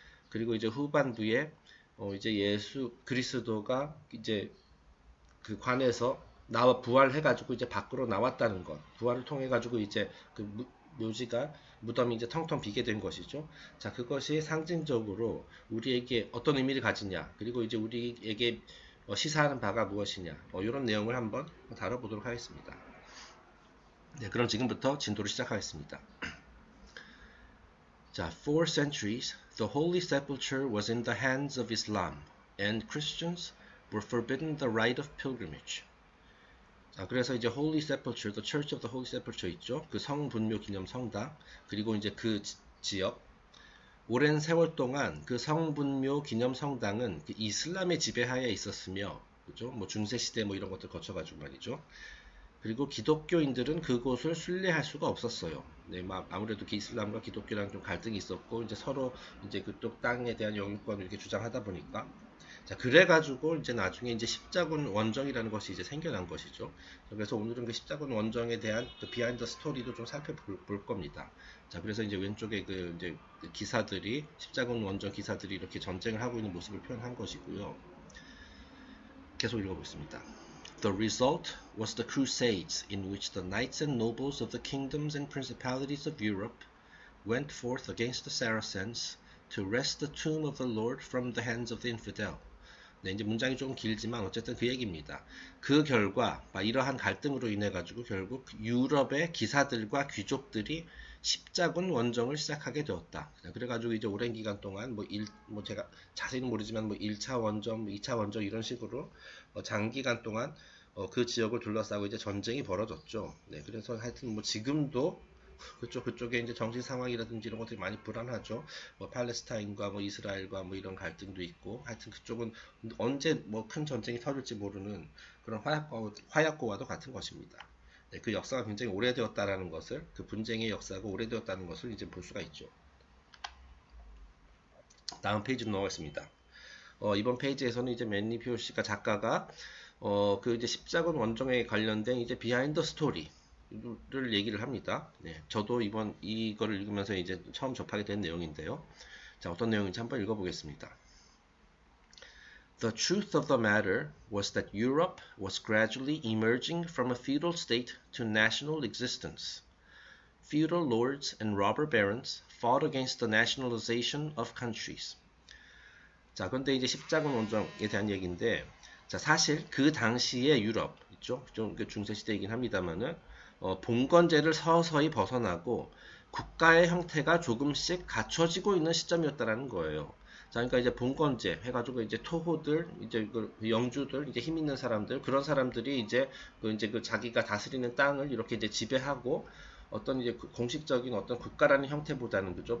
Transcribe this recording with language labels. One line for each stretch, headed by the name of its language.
Korean: 그리고 이제 후반부에 이제 예수 그리스도가 이제 그 관에서 나와 부활해가지고 이제 밖으로 나왔다는 것, 부활을 통해가지고 이제 그 묘지가 무덤이 이제 텅텅 비게 된 것이죠. 자, 그것이 상징적으로 우리에게 어떤 의미를 가지냐, 그리고 이제 우리에게 시사하는 바가 무엇이냐, 이런 내용을 한번 다뤄보도록 하겠습니다. 네, 그럼 지금부터 진도를 시작하겠습니다.
English: 자, for centuries, the Holy Sepulchre was in the hands of Islam, and Christians were forbidden the right of pilgrimage.
Korean: 자, 그래서 이제 Holy Sepulchre, The Church of the Holy Sepulchre 있죠. 그 성분묘 기념 성당, 그리고 이제 그 지역, 오랜 세월 동안 그 성분묘 기념 성당은 그 이슬람의 지배하에 있었으며, 그죠? 뭐 중세 시대 뭐 이런 것들 거쳐가지고 말이죠. 그리고 기독교인들은 그곳을 순례할 수가 없었어요. 네, 아무래도 이슬람과 기독교랑 좀 갈등이 있었고, 이제 서로 이제 그쪽 땅에 대한 영유권을 이렇게 주장하다 보니까, 자, 그래가지고 이제 나중에 이제 십자군 원정이라는 것이 이제 생겨난 것이죠. 그래서 오늘은 그 십자군 원정에 대한 그 비하인드 스토리도 좀 살펴볼 겁니다. 자, 그래서 이제 왼쪽에 그 이제 그 기사들이 십자군 원정 기사들이 이렇게 전쟁을 하고 있는 모습을 표현한 것이고요. 계속 읽어보겠습니다.
English: The result was the Crusades, in which the knights and nobles of the kingdoms and principalities of Europe went forth against the Saracens to wrest the tomb of the Lord from the hands of the infidel.
Korean: 네, 이제 문장이 조금 길지만 어쨌든 그 얘기입니다. 그 결과 이러한 갈등으로 인해 가지고 결국 유럽의 기사들과 귀족들이 십자군 원정을 시작하게 되었다. 그래가지고 이제 오랜 기간 동안 뭐 제가 자세히는 모르지만 뭐 1차 원정, 2차 원정 이런 식으로 장기간 동안 그 지역을 둘러싸고 이제 전쟁이 벌어졌죠. 네, 그래서 하여튼 뭐 지금도 그쪽에 이제 정치 상황이라든지 이런 것들이 많이 불안하죠. 뭐 팔레스타인과 뭐 이스라엘과 뭐 이런 갈등도 있고, 하여튼 그쪽은 언제 뭐 큰 전쟁이 터질지 모르는 그런 화약고와도 같은 것입니다. 네, 그 역사가 굉장히 오래되었다라는 것을, 그 분쟁의 역사가 오래되었다는 것을 이제 볼 수가 있죠. 다음 페이지로 넘어가겠습니다. 이번 페이지에서는 이제 맨니 피오시가 작가가 그 이제 십자군 원정에 관련된 이제 비하인드 스토리를 얘기를 합니다. 네, 저도 이거를 읽으면서 이제 처음 접하게 된 내용인데요. 자, 어떤 내용인지 한번 읽어보겠습니다.
English: The truth of the matter was that Europe was gradually emerging from a feudal state to national existence. Feudal lords and robber barons fought against the nationalization of countries.
Korean: 자, 그런데 이제 십자군 원정에 대한 얘기인데, 자, 사실 그 당시의 유럽 있죠? 좀 중세 시대이긴 합니다만은 봉건제를 서서히 벗어나고 국가의 형태가 조금씩 갖춰지고 있는 시점이었다라는 거예요. 자, 그러니까 이제 봉건제 해가지고 이제 토호들, 이제 그 영주들, 이제 힘 있는 사람들, 그런 사람들이 이제 그 자기가 다스리는 땅을 이렇게 이제 지배하고 어떤 이제 공식적인 어떤 국가라는 형태보다는 그죠?